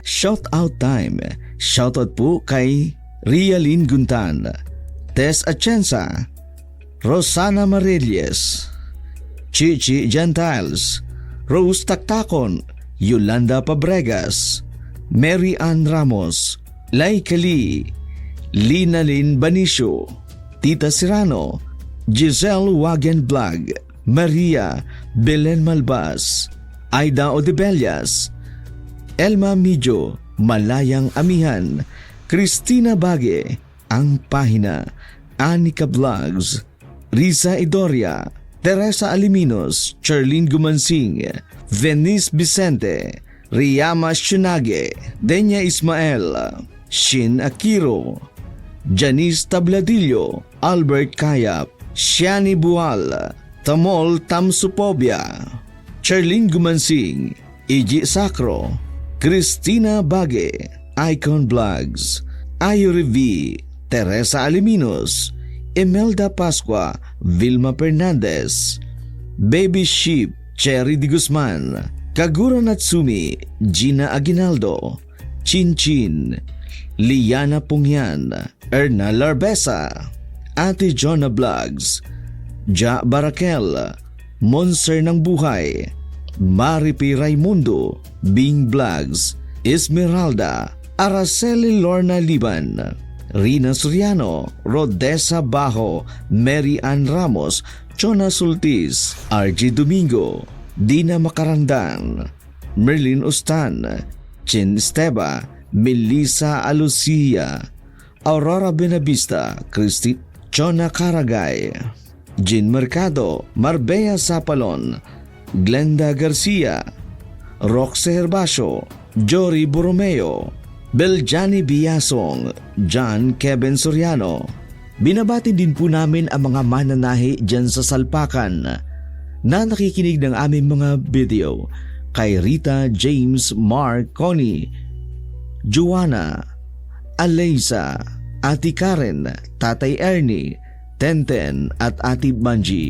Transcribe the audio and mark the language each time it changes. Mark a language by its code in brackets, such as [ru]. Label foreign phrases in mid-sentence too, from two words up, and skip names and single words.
[en] Shoutout time. [tl] Shoutout po kay Rialyn Guntan, Tess Atienza, Rosana Marilles, Chichi Gentiles, Rose Taktakon, Yolanda Pabregas, Mary Ann Ramos, Lai Kali, Lina Lynn Banicio, Tita Serrano, Giselle Wagenblag, Maria Belen Malbas, Aida Odebellas, Elma Midjo, Malayang Amihan, Christina Bage, Ang Pahina, Anika Vlogs, Risa Idoria, Teresa Aliminos, Charlene Gumansing, Venice Vicente, Riyama Shunage, Denya Ismael, Shin Akiro, Janice Tabladillo, Albert Kayap, Shiani Bual, Tamol Tamsupobia, Charlene Gumansing, Iji Sacro, Christina Bage, Icon Vlogs, Ayuri V, Teresa Aliminos, Imelda Pascua, Vilma Fernandez, Baby Sheep, Cherry Di Guzman, Kagura Natsumi, Gina Aguinaldo, Chin Chin, Liana Pungyan, Erna Larbesa, Ate Jonah Vlogs, Ja Barakel, Monster ng Buhay, Maripi Raimundo, Bing Vlogs, Esmeralda, Araceli Lorna Liban, Rina Soriano, Rodessa Bajo, Mary Ann Ramos, Chona Sultis, RG Domingo, Dina Macarandan, Merlin Ustan, Chin Esteba, Melissa Alucia, Aurora Benavista, Christy Chona Caragay, Jean Mercado, Marbella Sapalon, Glenda Garcia, Roxe Herbacio, Jory Borromeo, Beljani Biasong, John Kevin Soriano. Binabati din po namin ang mga mananahi dyan sa Salpakan na nakikinig ng aming mga video kay Rita, James, Mark, Connie, Joanna, Alaysa, Ate Karen, Tatay Ernie, Tenten at Ate Banji.